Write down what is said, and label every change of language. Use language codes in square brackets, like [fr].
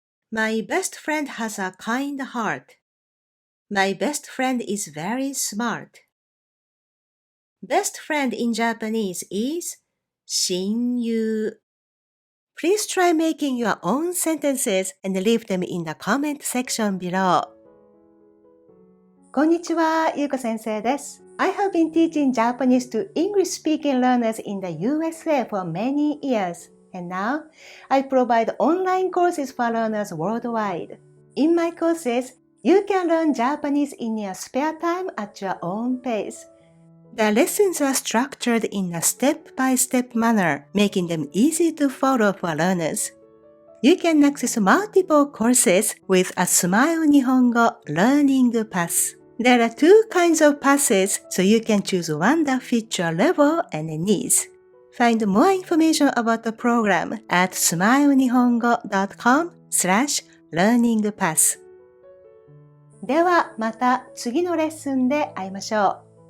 [en] My best friend has a kind heart. My best friend is very smart. Best friend in Japanese is 親友. Please try making your own sentences and leave them in the comment section below. [ja] こんにちは、ゆうこ先生です。 [en] I have been teaching Japanese to English-speaking learners in the USA for many years, and now I provide online courses for learners worldwide. In my courses, you can learn Japanese in your spare time at your own pace. The lessons are structured in a step-by-step manner, making them easy to follow for learners. You can access multiple courses with a Smile Nihongo Learning Pass. There are two kinds of passes, so you can choose one that fits your level and needs. Find more information about the program at smilenihongo.com/learningpass. [ja] ではまた次のレッスンで会いましょう。